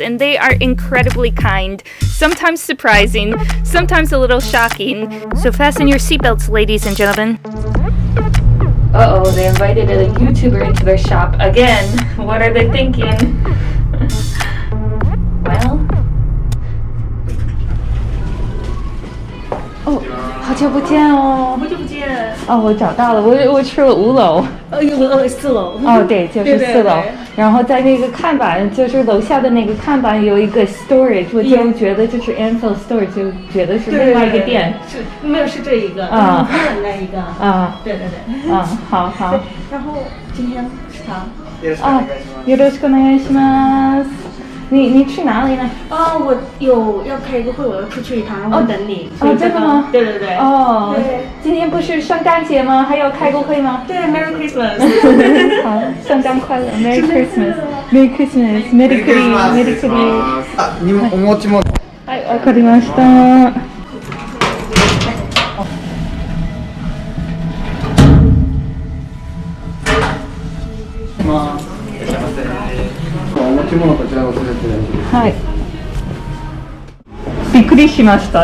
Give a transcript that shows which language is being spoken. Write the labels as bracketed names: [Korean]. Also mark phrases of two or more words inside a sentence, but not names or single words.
[English] And they are incredibly kind, sometimes surprising, sometimes a little shocking. So fasten your seatbelts, ladies and gentlemen. Uh-oh, they invited a YouTuber into their shop again. What are they thinking? Well... [Chinese] 哦，好久不见哦！好久不见。哦，我找到了，我去了5楼。 4楼。哦，对，就是4楼。然后在那个看板，就是楼下的那个看板有一个 storage， 我就觉得就是 Ansel Store， 就觉得是另外一个店。是，没有是这一个。啊。那一个。啊。对。好。然后今天是他。啊， [Japanese] よろしくお願いします。 [Chinese] 你去哪里呢？我要开一个会，我要出去一趟，然后等你。真的吗？对。对，今天不是圣诞节吗？还要开个会吗？对 ， [English] Merry Christmas。 [Chinese] 好，圣诞快乐 ， [English] Merry Christmas， Merry Christmas， Merry Christmas， Merry Christmas。 [Japanese] あ、お餅も。はい、わかりました。お持ち物こちら忘れて。はい。びっくりしました。